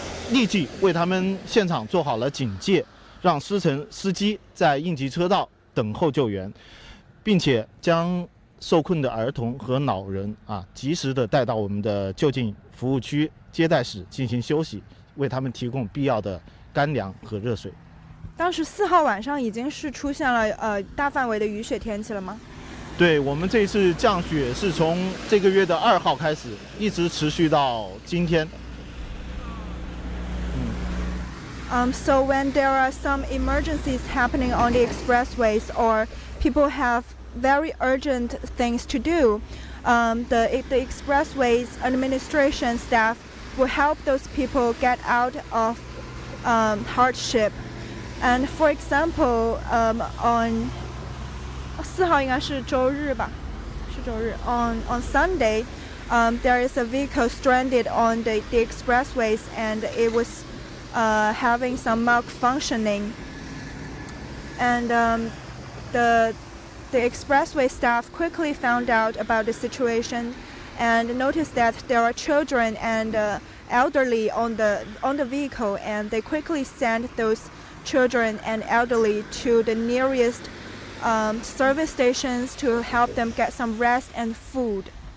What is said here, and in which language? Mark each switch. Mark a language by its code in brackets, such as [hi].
[zh] 立即为他们现场做好了警戒，让司机在应急车道等候救援，并且将受困的儿童和老人及时的带到我们的就近服务区接待室进行休息，为他们提供必要的干粮和热水。当时4号晚上已经是出现了大范围的雨雪天气了吗？对，我们这次降雪是从这个月的2号开始，一直持续到今天。 [en] So when there are some emergencies happening on the expressways or people have very urgent things to do, the expressways administration staff will help those people get out of hardship. And for example, on [zh] 4号应该是周日吧，是周日。 [en] On Sunday, there is a vehicle stranded on the expressways, and it was having some malfunctioning. And the expressway staff quickly found out about the situation and noticed that there are children and elderly on the vehicle, and they quickly sent those children and elderly to the nearest service stations to help them get some rest and food.